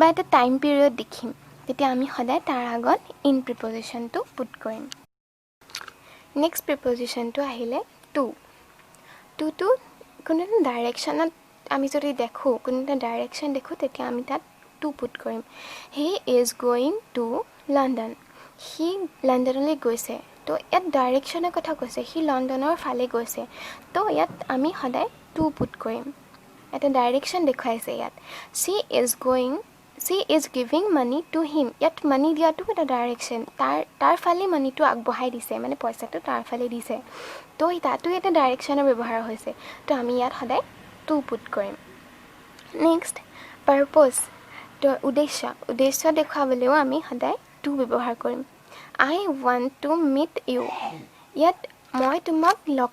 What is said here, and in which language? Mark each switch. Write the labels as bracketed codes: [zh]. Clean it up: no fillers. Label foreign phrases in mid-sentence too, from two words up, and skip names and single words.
[as] এটা টাইম পিৰিয়ড দেখিম তেতিয়া আমি সদায় তাৰ আগত [en] in prepositionটো put [as] কৰিম [en] next prepositionটো [as] আহিলে টুটো কোনো এটা ডাইৰেকশ্যনত আমি যদি দেখোঁ কোনো এটা ডাইৰেকশ্যন দেখোঁ তেতিয়া আমি তাত [en] to put [as] কৰিম [en] he is going to London [as] সি লণ্ডনলৈ গৈছে তো ইয়াত ডাইৰেকশ্যনৰ কথা কৈছে সি লণ্ডনৰ ফালে গৈছে তো ইয়াত আমি সদায় [en] to put [as] কৰিম এটা ডাইৰেকশ্যন দেখুৱাইছে ইয়াত [en] she is giving money to him [as] ইয়াত মানি দিয়াটো এটা ডাইৰেকশ্যন তাৰ ফালে মানিটো আগবঢ়াই দিছে মানে পইচাটো তাৰ ফালে দিছে তো তাতো এটা ডাইৰেকশ্যনৰ ব্যৱহাৰ হৈছে তো আমি ইয়াত সদায় [en] to put [as] কৰিম [en] next purpose [as] তো উদ্দেশ্য দেখুৱাবলৈও আমি সদায় টু ব্যৱহাৰ কৰিম [en] I want to meet you [as] ইয়াত মই তোমাক লগ